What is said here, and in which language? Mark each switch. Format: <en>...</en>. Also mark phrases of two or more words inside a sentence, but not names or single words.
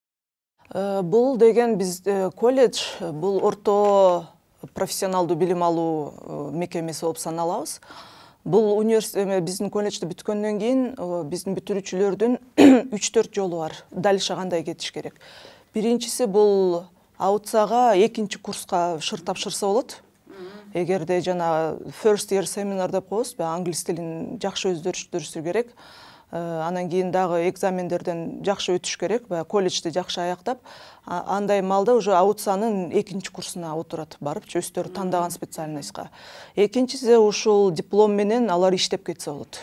<ky>Бул деген биз колледж, бул орто профессионалдуу билим алуу мекемеси болуп саналабыз. Бул университет биздин колледжди бүткөндөн кийин биздин бүтүрүүчүлөрдүн 3-4 жолу бар. Дальше кандай кетиш керек? Биринчиси бул Ауцага 2-чи курска шыр тапшырса болот. Эгерде жана</ky> <en>first year seminar</en> <ky>деп коебуз, англис тилин жакшы өздөрүштүрүшү керек. Анан кийин дагы экзамендерден жакшы өтүш керек, колледжди жакшы аяктап, андай маалда уже Ауцанын 2-чи курсуна отурат, барыпчы өздөрү тандаган специальностька. Экинчиси ушул диплом менен алар иштеп кетсе болот.</ky>